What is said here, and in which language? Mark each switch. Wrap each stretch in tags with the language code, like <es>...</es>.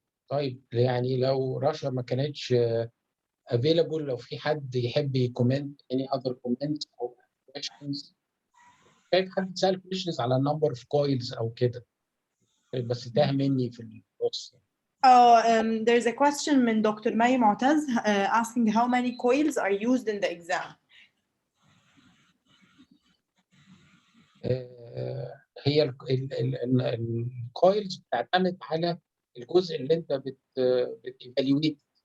<ar>طيب يعني لو رشا ما كانتش افيلابل، لو في حد يحب يكومنت</ar> <en>any other comments</en> <ar>او questions. شايف حد سأل</ar> <en>questions</en> <ar>على</ar> <en>number of coils</en> <ar>او كده بس تاه مني في النص.</ar> <en>There's a question</en> <ar>من دكتور مي معتز</ar> <en>asking how many coils are used in the exam.</en> <ar>هي الكويلز بتعتمد على الجزء اللي انت بتيفاليويت.</ar>